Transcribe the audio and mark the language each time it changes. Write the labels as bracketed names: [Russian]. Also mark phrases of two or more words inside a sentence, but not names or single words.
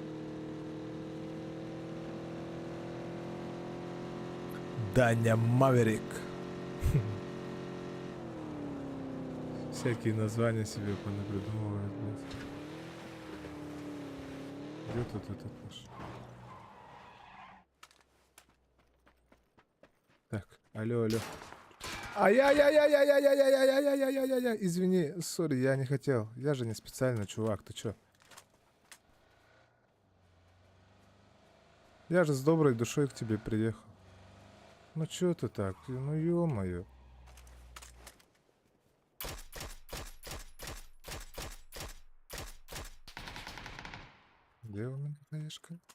[Russian] Даня Маверик. Всякие названия себе понапридумывают, блядь. Где тут этот наш? Так, алло. Ай-яй-яй-яй-яй-яй-яй-яй-яй-яй-яй-яй-яй-яй-яй. Извини, сори, я не хотел. Я же не специально, чувак, ты чё? Я же с доброй душой к тебе приехал. Ну чё ты так? Ну ё-моё. Где у меня хаешка?